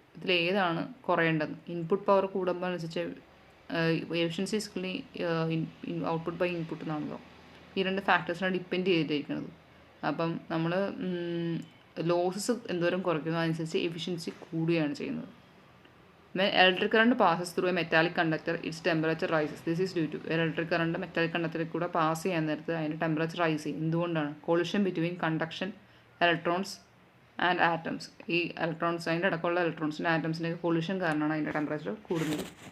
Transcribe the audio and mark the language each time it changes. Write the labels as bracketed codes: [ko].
[ml] ഇതിലേതാണ് കുറയേണ്ടത്? Input power കൂടുമ്പോൾ അനുസരിച്ച് എഫിഷ്യൻസി ഇസ്ക്വലി ഔട്ട്പുട്ട് ബൈ ഇൻപുട്ട് എന്നാണല്ലോ. ഈ രണ്ട് ഫാക്ടേഴ്സിനാണ് ഡിപ്പെൻഡ് ചെയ്തിരിക്കുന്നത്. അപ്പം നമ്മൾ ലോസസ് എന്തോരം കുറയ്ക്കുന്നു അതനുസരിച്ച് എഫിഷ്യൻസി കൂടുകയാണ് ചെയ്യുന്നത്. [en] When electric current passes through a metallic conductor, its temperature rises. This is due to electric current metallic conductor [ml] കൂടെ പാസ് ചെയ്യാൻ നേരത്ത് അതിൻ്റെ ടെമ്പറേച്ചർ റൈസ് ചെയ്യും. എന്തുകൊണ്ടാണ്? [en] Collision between conduction electrons and atoms. [ml] ഈ ഇലക്ട്രോൺസ് അതിൻ്റെ ഇടയ്ക്കുള്ള ഇലക്ട്രോൺസിൻ്റെ ആറ്റംസിൻ്റെ കൊളിഷൻ കാരണമാണ് അതിൻ്റെ ടെമ്പറേച്ചർ കൂടുന്നത്.